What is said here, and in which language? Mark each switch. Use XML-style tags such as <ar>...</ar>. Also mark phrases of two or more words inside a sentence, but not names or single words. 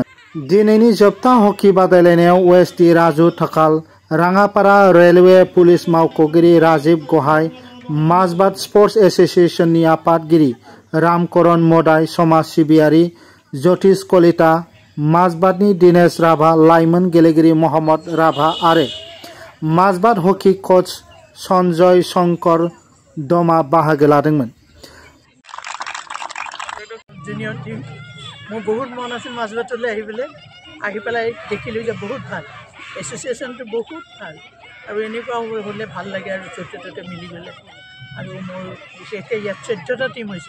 <brx>दिनैनि जोबथा हकी बादायलायनायाव वेस्टि राजु थाखाल, राङापारा</brx> <en>railway police</en> <brx>मावख'गिरि राजीव गहाय, माजबाद स्पर्ट्स एसोसिएशननि आफादगिरि रामकरण मदाय, समाज सिबियारि ज्योतिष कलिता, माजबादनि दिनेश राभा, लाइमोन गेलेगिरि महम्मद राभा आरो माजबाद</brx> <en>hockey coach</en> <brx>सन्जय शंकर दमा बाहागो लादोंमोन।</brx> <en>junior team</en> <as>মোৰ বহুত মন আছিল মাজবাটলৈ আহি পেলাই দেখিলোঁ যে বহুত ভাল, এছ'চিয়েশ্যনটো বহুত ভাল আৰু এনেকুৱা হ'লে ভাল লাগে আৰু য'তে মিলি গ'লে। আৰু মোৰ বিশেষকৈ ইয়াত 14টা টিম হৈছে।</as>